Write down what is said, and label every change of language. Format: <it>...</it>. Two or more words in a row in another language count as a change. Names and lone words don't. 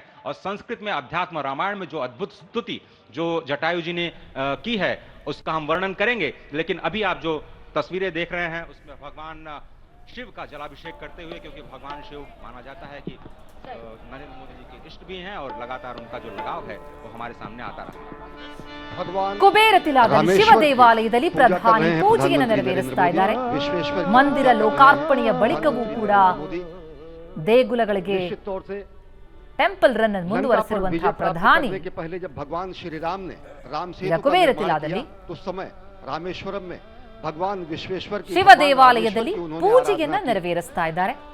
<hi>और संस्कृत में अध्यात्म रामायण में जो अद्भुत स्तुति जो जटायु जी ने की है उसका हम वर्णन करेंगे. लेकिन अभी आप जो तस्वीरें देख रहे हैं उसमें भगवान शिव का जलाभिषेक करते हुए, क्योंकि भगवान शिव माना जाता है कि नरेंद्र मोदी जी के इष्ट भी हैं और लगातार उनका जो लगाव है वो हमारे सामने आता रहा.</hi> <kn>ಕುಬೇರ ತಿಲಾದಲ್ಲಿ ಶಿವ ದೇವಾಲಯದಲ್ಲಿ ಪ್ರಧಾನಿ ಪೂಜೆಯನ್ನು ನೆರವೇರಿಸ್ತಾ ಇದ್ದಾರೆ. ಮಂದಿರ ಲೋಕಾರ್ಪಣೆಯ ಬಳಿಕವೂ ಕೂಡ ದೇಗುಲಗಳಿಗೆ</kn> <en>temple run</en> <kn>ಅನ್ನು ಮುಂದುವರೆಸಿರುವಂತಹ ಪ್ರಧಾನಿ ಕುಬೇರ ತಿಲಾದಲ್ಲಿ ಶಿವ ದೇವಾಲಯದಲ್ಲಿ ಪೂಜೆಯನ್ನ ನೆರವೇರಿಸ್ತಾ ಇದ್ದಾರೆ.</kn>